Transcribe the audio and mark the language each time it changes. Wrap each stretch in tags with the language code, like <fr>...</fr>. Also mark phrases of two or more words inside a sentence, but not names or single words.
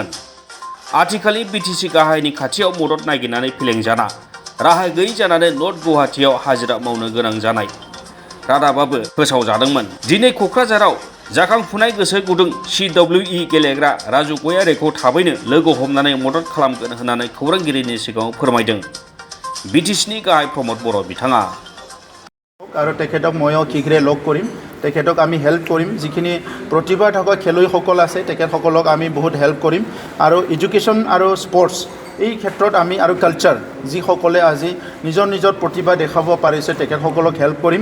<brx>आथिखालनि BTC गाहायनि खाथियाव मदद नागिरनानै फेलें जाना राहा गैयै जानानै नर्थ गुवाहाटीआव हाजिरा मावनो गोनां जानाय रादाबाबो फोसावजादोंमोन। दिनै क'क्राझाराव जाखांफुनाय गोसो गुदुं CWE गेलेग्रा राजु गयारिखौ थाबैनो लोगो हमनानै मदद खालामगोन होननानै खौरांगिरिनि सिगाङाव फोरमायदों BTCनि गाहाय रम'द बर'न बिथाङा।</brx> <as>আৰু তেখেতক ময়ো শীঘ্ৰে লগ কৰিম, তেখেতক আমি হেল্প কৰিম। যিখিনি প্ৰতিভা থকা খেলুৱৈসকল আছে তেখেতসকলক আমি বহুত হেল্প কৰিম। আৰু এডুকেশ্যন আৰু স্পৰ্টছ এই ক্ষেত্ৰত আমি আৰু কালচাৰ যিসকলে আজি নিজৰ নিজৰ প্ৰতিভা দেখাব পাৰিছে তেখেতসকলক হেল্প কৰিম।</as>